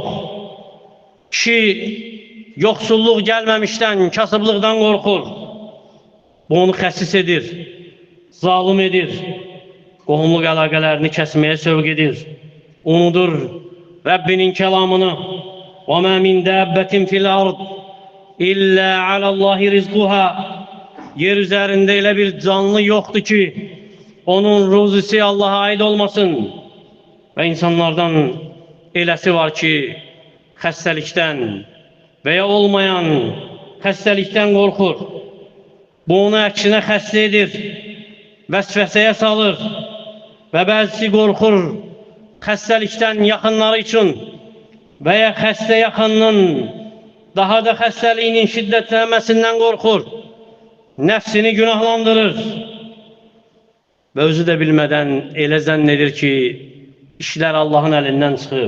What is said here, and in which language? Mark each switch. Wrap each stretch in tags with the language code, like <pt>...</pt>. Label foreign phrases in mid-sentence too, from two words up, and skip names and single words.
<az>Kişi yoxsulluq gəlməmişdən, kasıblıqdan qorxur. Bu onu xəsis edir, zalım edir, qohumluq əlaqələrini kəsməyə sövq edir. Unudur Rəbbinin kəlamını.</az> <ar>وَمَا مِنْ دَابَّةٍ فِي الْأَرْضِ إِلَّا عَلَى اللّٰهِ رِزْقُهَا.</ar> <az>Yer üzərində elə bir canlı yoxdur ki, onun ruzisi Allah'a aid olmasın. Və insanlardan eləsi var ki, xəstəlikdən və ya olmayan xəstəlikdən qorxur. Bu onu əksinə xəstə edir, vəsvəsəyə salır və bəzisi qorxur xəstəlikdən yaxınları üçün və ya xəstə yaxınının daha da xəstəliyinin şiddətlənməsindən qorxur, nəfsini günahlandırır və özü də bilmədən elə zənn edir ki, işlər Allahın əlindən çıxıb.</az>